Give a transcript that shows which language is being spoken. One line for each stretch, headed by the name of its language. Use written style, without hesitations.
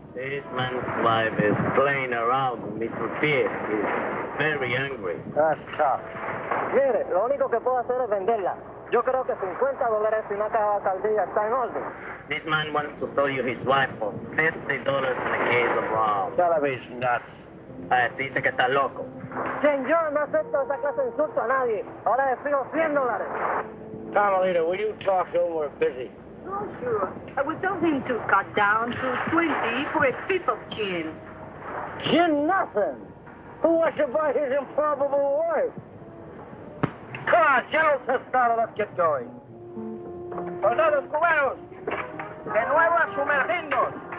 English: This man's wife is playing around with Mr. Pierre. He's very angry. That's tough.
Spanish: Mire, lo único que puedo hacer es venderla. Yo creo que $50 y una caja de saldilla está en orden.
English: This man wants to sell you his wife for $50 and a case of rum. Television nuts.
Spanish: Dice que está loco. Señor, no acepto esa clase de insulto a nadie. Ahora le fijo $100.
English: Carmelita, will you talk to him? We're busy. Oh, sure. I would tell him to cut down to 20 for a fifth of gin. Gin nothing. Who wants to buy his improbable wife? Come on, General Tostado, let's get going.
Spanish: Soldados cubanos, de nuevo a sumergirnos.